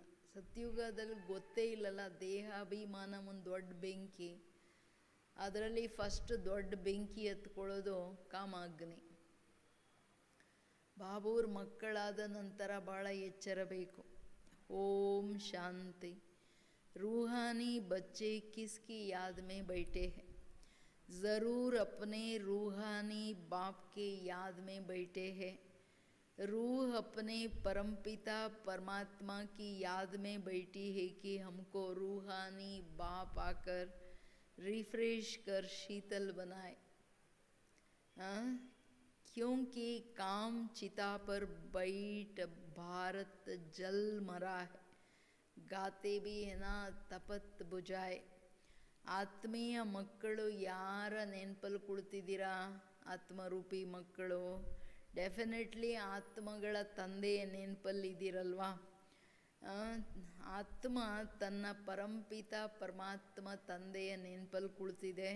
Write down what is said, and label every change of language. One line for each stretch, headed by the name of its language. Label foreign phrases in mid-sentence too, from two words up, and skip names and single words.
Kannada: ಸತ್ಯುಗದಲ್ಲಿ ಗೊತ್ತೇ ಇಲ್ಲಲ್ಲ, ದೇಹಾಭಿಮಾನ ಒಂದು ದೊಡ್ಡ ಬೆಂಕಿ. ಅದರಲ್ಲಿ ಫಸ್ಟ್ ದೊಡ್ಡ ಬೆಂಕಿ ಹತ್ಕೊಳ್ಳೋದು ಕಾಮಾಗ್ನಿ. ಬಾಬೂರ್ ಮಕ್ಕಳಾದ ನಂತರ ಭಾಳ ಎಚ್ಚರ ಬೇಕು. ಓಂ ಶಾಂತಿ.
Hindi: रूहानी बच्चे किसकी याद में बैठे हैं? ज़रूर अपने रूहानी बाप के याद में बैठे हैं. रूह अपने परमपिता परमात्मा की याद में बैठी है कि हमको रूहानी बाप आकर रिफ्रेश कर शीतल बनाए. क्योंकि काम चिता पर बैठ भारत जल मरा है, गाते भी हैं तपत बुझाए.
Kannada: ಆತ್ಮೀಯ ಮಕ್ಕಳು ಯಾರ ನೆನಪಲ್ಲಿ ಕುಳಿತಿದ್ದೀರಾ? ಆತ್ಮರೂಪಿ ಮಕ್ಕಳು ಡೆಫಿನೆಟ್ಲಿ ಆತ್ಮಗಳ ತಂದೆಯ ನೆನಪಲ್ಲಿದ್ದೀರಲ್ವಾ? ಆತ್ಮ ತನ್ನ ಪರಂಪಿತ ಪರಮಾತ್ಮ ತಂದೆಯ ನೆನಪಲ್ಲಿ ಕುಳಿತಿದೆ.